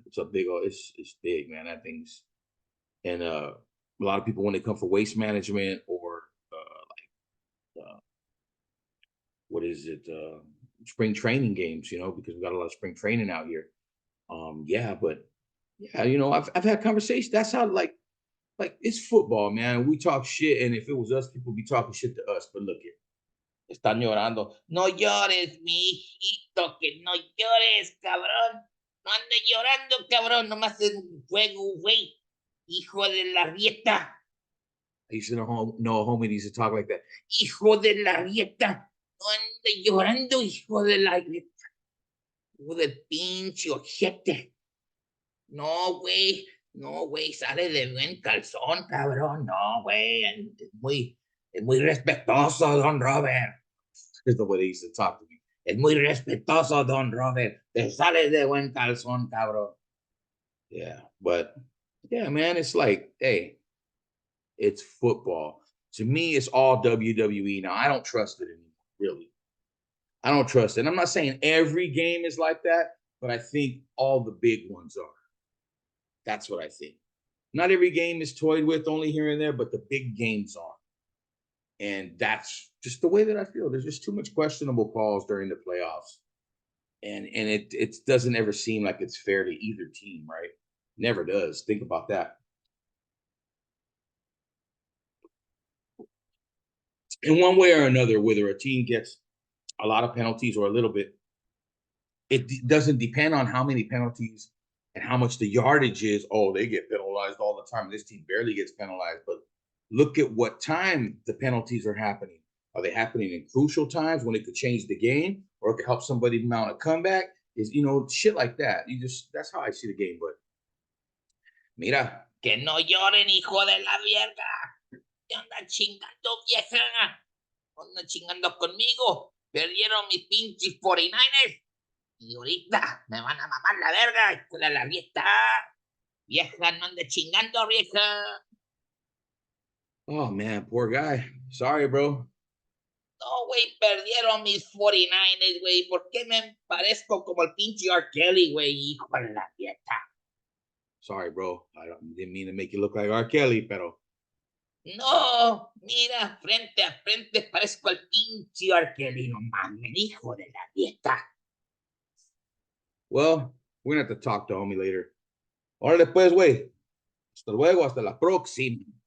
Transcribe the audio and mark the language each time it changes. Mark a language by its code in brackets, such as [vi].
[en] It's a big, it's big, man. That thing's, and a lot of people when they come for waste management or what is it, spring training games, because we got a lot of spring training out here. Yeah, but Yeah, I've had conversations. That's how like it's football, man. We talk shit, and if it was us, people be talking shit to us. But look it, [es] están llorando. No llores, mi hijito, que no llores, cabrón. No andes llorando, cabrón. Nomás es un juego, güey. Hijo de la rieta. [en] I used to know a homie that used to talk like that. [es] Hijo de la rieta. No ande llorando, hijo de la rieta. Hijo del pinche ojete. No, güey. No, güey. Sale de buen calzón, cabrón. No, güey. Es muy respetuoso, don Robert. [en] Is the way they used to talk to me. [es] Es muy respetuoso, don Robert. Te sales de buen calzón, cabrón. [en] Yeah, but yeah, man, it's like, hey, it's football. To me, it's all WWE now. I don't trust it anymore, really. I don't trust it. And I'm not saying every game is like that, but I think all the big ones are. That's what I think. Not every game is toyed with only here and there, but the big games are. And that's just the way that I feel. There's just too much questionable calls during the playoffs. And it doesn't ever seem like it's fair to either team, right? Never does. Think about that. In one way or another, whether a team gets a lot of penalties or a little bit, doesn't depend on how many penalties and how much the yardage is. Oh, they get penalized all the time. This team barely gets penalized. But look at what time the penalties are happening. Are they happening in crucial times when it could change the game, or it could help somebody mount a comeback? Is shit like that. That's how I see the game. [es] But mira, que no lloren, hijo de la verga. ¿Qué anda chingando, vieja? Anda chingando conmigo. Perdieron mis pinches 49ers. Y ahorita me van a mamar la verga, hijo de la vieja. Vieja, no ande chingando, vieja. [en] Oh, man, poor guy. Sorry, bro. [es] No, güey, perdieron mis 49ers, güey. ¿Por qué me parezco como el pinche R. Kelly, güey? Hijo de la vieja. [en] Sorry, bro. Didn't mean to make you look like R. [es] Kelly, pero. No, mira, frente a frente parezco el pinche R. Kelly. No mames, hijo de la vieja. [en] Well, we're gonna have to talk to homie later. [es] Órale, pues, güey. Hasta luego, hasta la próxima.